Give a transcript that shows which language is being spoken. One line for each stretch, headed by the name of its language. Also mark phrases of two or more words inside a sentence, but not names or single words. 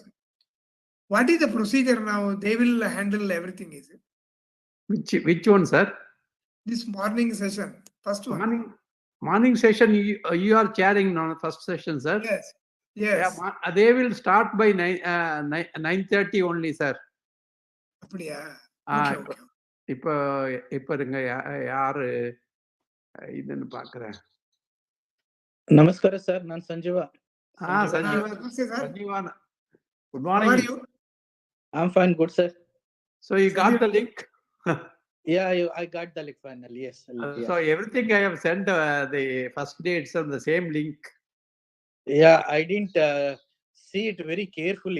English: What is the procedure now? They will handle everything, is it? Which one, sir? This morning session, first one. Morning session. You are chairing on first session, sir. Yes, Yeah, yes. they will start by 9:30 only, sir.
Tamil: அப்படியா? ஆஹ்
English: Okay,
Tamil: இப்போ
English: okay.
Tamil: இப்போ இப்போ இருங்க யாரு இதுன்னு பாக்குறேன்.
Kannada: ನಮಸ್ಕಾರ ಸರ್, ನಾನು ಸಂಜೀವ.
English: Namaste, sir. Sanjeevan. Good How are morning. you? I'm fine, good sir. So you got the link? Yeah, I got the link finally. Yes. So everything I have sent the first day itself the same link. Yeah, I didn't see it very carefully.